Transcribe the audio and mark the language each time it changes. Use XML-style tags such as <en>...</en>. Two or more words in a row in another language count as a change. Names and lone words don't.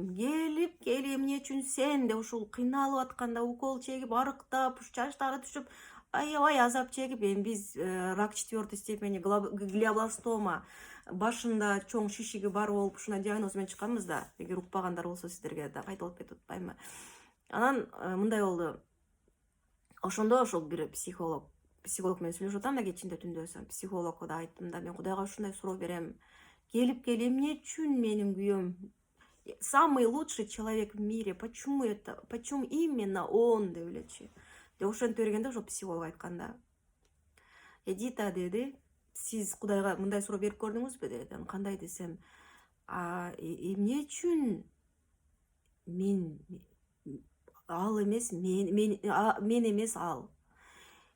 <ky>Келип кел эмне үчүн сен деп ушул кыйналып атканда укол чегип, арыктап, чачтары түшүп, аябай азап чегип, эми биз рак 4 степени, глиобластома, башында чоң шишиги бар болуп, ушундай диагноз менен чыкканбыз да. Эгер укпагандар болсо сиздерге да кайталап кетип атпаймынбы? Анан мындай болду. Ошондо ошол бир психолог менен сүйлөшүп атам да кечинде түндө, психологко да айттым да, мен Кудайга ушундай суроо берем. Келип кел эмне үчүн менин күйөөм?</ky> <ru>Самый лучший человек в мире. Почему именно он</ru> <ky>деп элечи? Деп ошентип бергенде ошол психолог айтканда, Эдита деди, сиз Кудайга мындай суроо берип көрдүңүзбү деди. Кандай десем, эмне үчүн мен ал эмес, мен эмес ал?</ky>